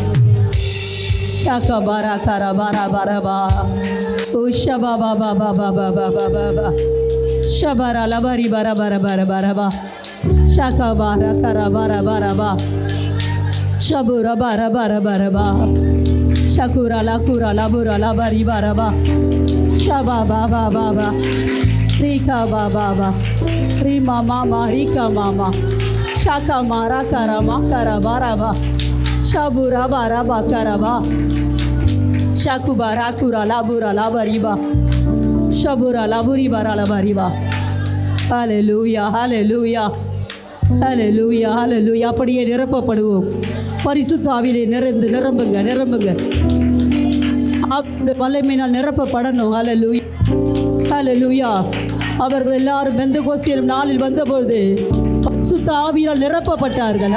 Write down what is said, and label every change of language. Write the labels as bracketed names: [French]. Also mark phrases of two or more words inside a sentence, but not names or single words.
[Tamil] Shakabarakarabaraba. Oh, shababababababa. Shabaralabaribarabarabaraba. Shakabara karabara baraba. Shabura bara bara baraba. Shakura la kura la bura la bari baraba. Shababa baba. Rika baba. Rima mama rika mama. Shaka mara karama karabaraba. Shabura baraba karaba. Shakubara kura la bura la bariba. Shabura la buri bara la bariba. Hallelujah, hallelujah. ஹல்லேலூயா ஹல்லேலூயா. அப்படியே நிரப்பப்படுவோம். பரிசுத்த ஆவியிலே நிரம்புங்க. அவருடைய வல்லமையினால் நிரப்பப்படணும். ஹல்லேலூயா ஹல்லேலூயா. அவர்கள் எல்லாரும் பெந்தகோஸ்தே நாளில் வந்தபொழுது பரிசுத்த ஆவியினால் நிரப்பப்பட்டார்கள்.